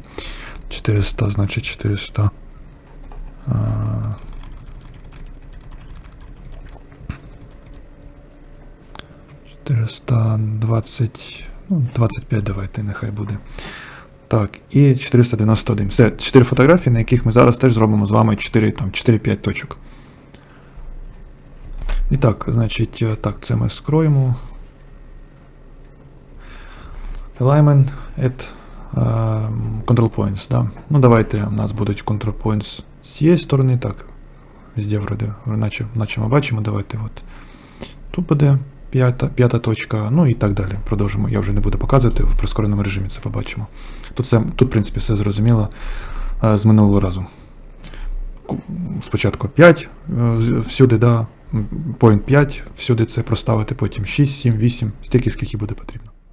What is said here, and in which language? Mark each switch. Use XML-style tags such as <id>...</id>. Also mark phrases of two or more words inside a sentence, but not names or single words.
<uk>400, значить 400. 420, 25 давайте, нехай буде. Так, і 491. Все, 4 фотографії, на яких ми зараз теж зробимо з вами 4-5 точок. І так, значить, це ми скроємо.</uk> <en>Alignment at control points,</en> <uk>да. Давайте, у нас будуть</uk> <en>control points</en> <uk>з цієї сторони, так, везде вроде, наче ми бачимо, давайте от. Тут буде п'ята точка, і так далі. Продовжимо. Я вже не буду показувати, в прискореному режимі це побачимо. Тут, в принципі, все зрозуміло з минулого разу. Спочатку 5, всюди, да, point 5, всюди це проставити, потім 6, 7, 8, стільки, скільки буде потрібно.</uk>